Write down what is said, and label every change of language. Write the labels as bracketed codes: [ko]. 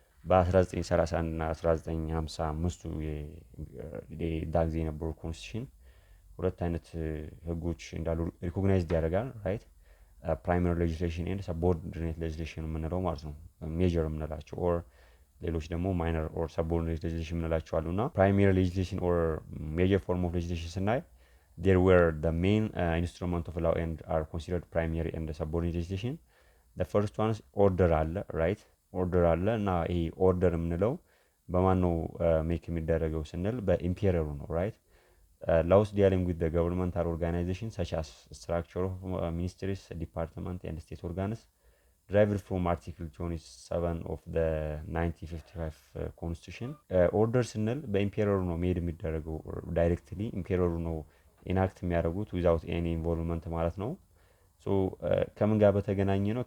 [am] በ1931 እና 1955 የዛ ጊዜ የነበሩ ኮንስቲቱሽን ሁለት አይነት ህጎች እንዳሉ ሪኮግናይዝድ ያደርጋል። ራይት ፕራይመሪ ሌጅስሌሽን ኤንድ ሰቦርዲኔት ሌጅስሌሽን የምንለው ማለት ነው። ሜጀር የምንላቸው ኦር ሌሎች ደግሞ ማይነር ኦር ሰቦርዲኔት ሌጅስሌሽን የምንላቸው አሉና ፕራይመሪ ሌጅስሌሽን ኦር ሜጀር ፎርም ኦፍ ሌጅስሌሽን ስናይ [en] there were the main instrument of law and are considered primary and subordinate legislation. The first one is order [am] አለ ራይት ኦርደር አለ እና ይሄ ኦርደር የምንለው በማን ነው ሜክ የሚደረገው ስንል በኢምፔሪየሩ ነው። ራይት [en] laws dealing with the governmental organization such as structure of ministries, department and state organs derived from article 27 of the 1955 constitution. [am] ኦርደር ስንል በኢምፔሪየሩ ነው ሜድ የሚደረገው ዳይሬክትሊ ኢምፔሪየሩ ነው ኢናክት የሚያደርጉት ዊዛውት ኤኒ ኢንቮልቭመንት ማለት ነው። ሶ ከምን ጋር በተገናኘ ነው?